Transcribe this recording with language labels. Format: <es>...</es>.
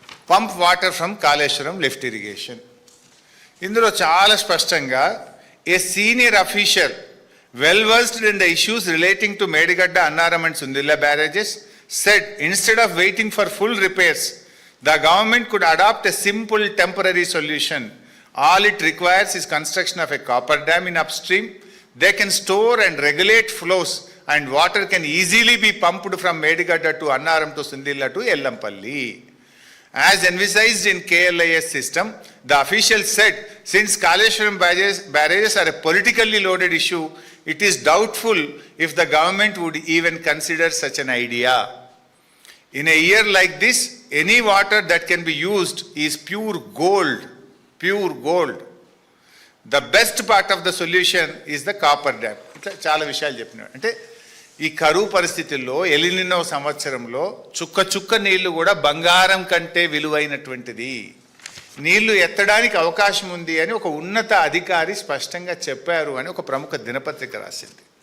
<en>Pump water from Kaleshwaram lift irrigation.</en> <te>ఇందులో చాలా స్పష్టంగా</te> <en>A senior official well versed in the issues relating to Medigadda, Annaram and Sundilla barrages said instead of waiting for full repairs, the government could adopt a simple temporary solution. All it requires is construction of a copper dam in upstream. They can store and regulate flows and water can easily be pumped from Medigadda to Annaram to Sundilla to Ellampalli. As envisaged in KLIS system, the officials said, since Kaleshwaram barrages are a politically loaded issue, it is doubtful if the government would even consider such an idea. In a year like this, any water that can be used is pure gold, pure gold. The best part of the solution is the copper dam.</en> <te>ఇట్లా చాలా విషయాలు చెప్పినాడు. అంటే ఈ కరువు పరిస్థితుల్లో El Niño సంవత్సరంలో చుక్క చుక్క నీళ్లు కూడా బంగారం కంటే విలువైనటువంటిది. నీళ్లు ఎత్తడానికి అవకాశం ఉంది అని ఒక ఉన్నత అధికారి స్పష్టంగా చెప్పారు అని ఒక ప్రముఖ దినపత్రిక రాసింది.</te>